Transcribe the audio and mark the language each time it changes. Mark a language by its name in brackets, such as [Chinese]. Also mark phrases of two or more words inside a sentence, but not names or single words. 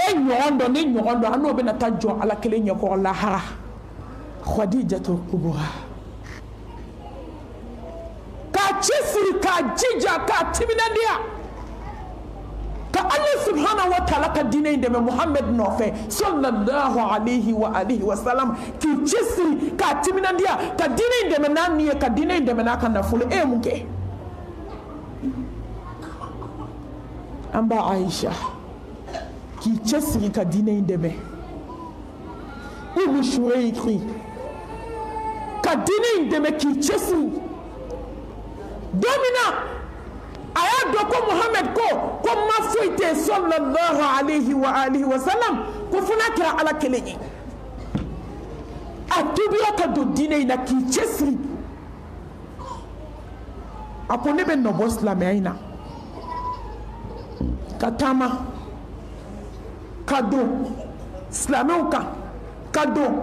[Bambara] ɲɔgɔn dɔ ni ɲɔgɔn dɔ an n'o bɛna taa jɔ ala kelen ɲɛkɔrɔ lahara Khadijatu Kubura k'a cɛsiri k'a jija k'a timinandiya ka [Arabic] الله سبحانه وتعالى [Bambara] ka diinɛ in dɛmɛ Muhammed nɔfɛ [Arabic] صلى الله عليه وعلى آله وسلم [Bambara] k'i cɛsiri k'a timinandiya ka diinɛ in dɛmɛ n'a ni ye ka diinɛ in dɛmɛ n'a ka nafolo e ye mun kɛ an ba Aisha k'i cɛsiri ka diinɛ in dɛmɛ Umu Shurayki ka diinɛ in dɛmɛ k'i cɛsiri don min na a y'a dɔn ko Muhammed ko ma foyi tɛ [Arabic] صلى الله عليه وعلى آله وسلم [Bambara] ko fo n'a kɛra ala kelen ye a tubiya ka don diinɛ in na k'i cɛsiri a ko ne bɛ nɔbɔ silamɛya in na ka taama ka don silamɛw kan ka don